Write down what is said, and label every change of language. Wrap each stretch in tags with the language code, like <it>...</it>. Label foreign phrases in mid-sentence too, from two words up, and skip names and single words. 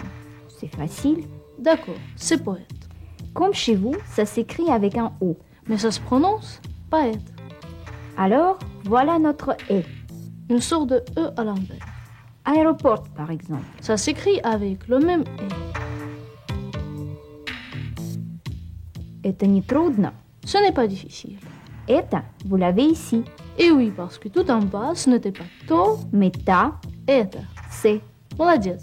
<fr>C'est facile. D'accord, c'est poète. Comme chez vous, ça s'écrit avec un O. Mais ça se prononce poète. Alors, voilà notre E. Une sorte de E à l'envers. Aéroport, par exemple. Ça s'écrit avec le même E.</fr> <ru>Это не трудно.</ru> <fr>Ce n'est pas difficile. Это, vous l'avez ici. Et oui, parce que tout en bas, ce n'était pas то, Mais ta,</fr> <ru>это.</ru> <fr>c'est.</fr> <ru>Молодец.</ru>